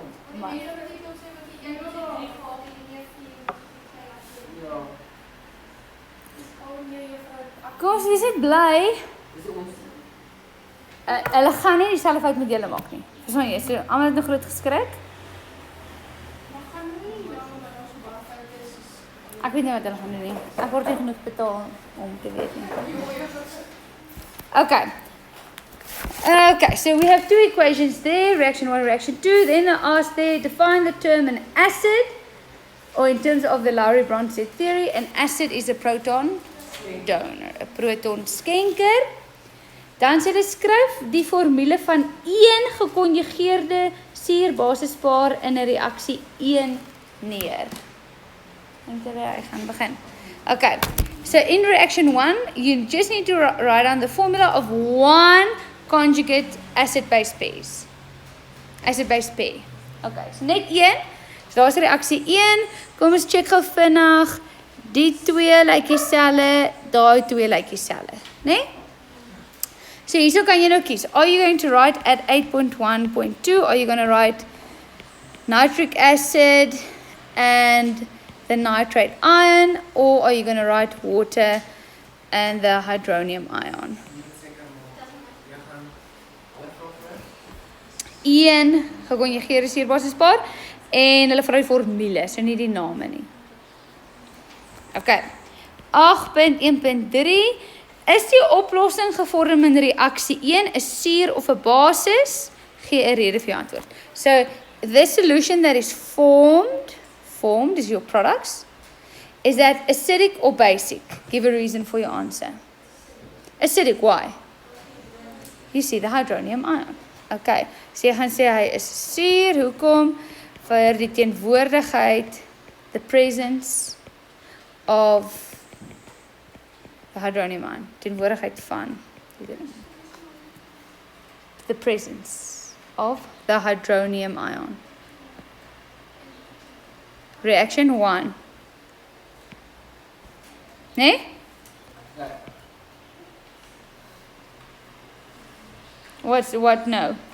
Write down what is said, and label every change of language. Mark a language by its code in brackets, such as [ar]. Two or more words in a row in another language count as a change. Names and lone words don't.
[af] Maar kom ons wees net bly. Hulle gaan nie dieselfde fout met julle maak nie. Dis maar jy, so almal het nog groot geskrik. Ek weet nie wat hulle gaan doen nie. Ek word nie genoeg betaal om te weet nie. [en] Okay. Okay, so we have two equations there, reaction 1, reaction 2. Then I asked there, define the term an acid, or in terms of the Lowry-Bronsted theory, an acid is a proton donor, a proton skenker. [af] Dan sê hulle skryf die formule van een gekonjugeerde suurbasispaar in 'n reaksie 1 neer. Dink jy hy gaan begin? [en] Okay, so in reaction 1, you just need to write down the formula of one conjugate acid-base pairs. Acid-base pair. Okay, so [af] net een. So daar's reaksie 1. Kom ons check gou vinnig. Die twee lyk dieselfde, daai twee lyk dieselfde, né? Nee? So hierso kan jy nou kies. [en] Are you going to write at 8.1.2? Are you going to write nitric acid and the nitrate ion, or are you going to write water and the hydronium ion? [af] Een gekonjugeerde suurbasispaar en hulle vra die formule, so nie die name nie. Okay. 8.1.3 is die oplossing gevorm in reaksie 1 'n suur of 'n basis? Gee 'n rede vir jou antwoord. [en] So the solution that is formed is your products. Is that acidic or basic? Give a reason for your answer. Acidic, why? You see the hydronium ion. [af] Okay, so jy gaan sê hy is suur, hoekom? Vir die teenwoordigheid, [en] the presence of the hydronium ion, [af] teenwoordigheid van, [en] the presence of the hydronium ion. Reaction 1. Nee? What no?